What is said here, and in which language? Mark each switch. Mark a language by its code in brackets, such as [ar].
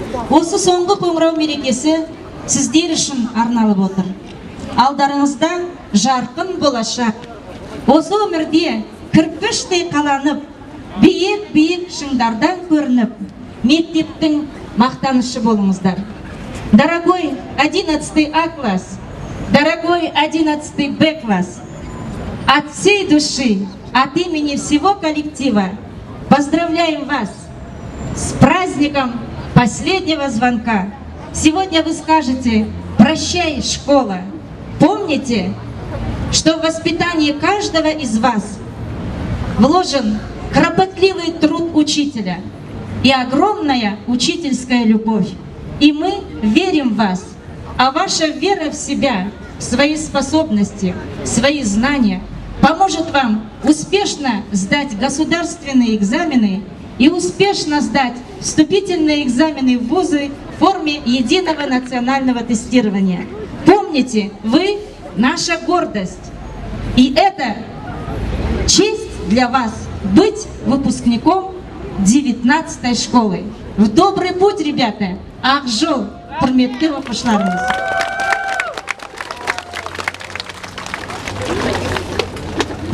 [kk] Осы соңғы қоңырау мерекесі сіздер үшін арналып отыр. Алдарыңызда жарқын болашақ. Осы өмірде кірпіштей қаланып, биік-биік шыңдардан көрініп, мектептің мақтанышы болыңыздар. [ru] Дорогой 11 А класс, дорогой 11 Б класс, от всей души, от имени всего коллектива поздравляем вас с праздником последнего звонка. Сегодня вы скажете: прощай, школа. Помните, что в воспитании каждого из вас вложен кропотливый труд учителя и огромная учительская любовь. И мы верим в вас, а ваша вера в себя, в свои способности, в свои знания поможет вам успешно сдать государственные экзамены и успешно сдать вступительные экзамены в вузы в форме единого национального тестирования. Помните, вы наша гордость. И это честь для вас быть выпускником 19-й школы. В добрый путь, ребята! [kk] Ақ жол, құрметті оқушыларымыз!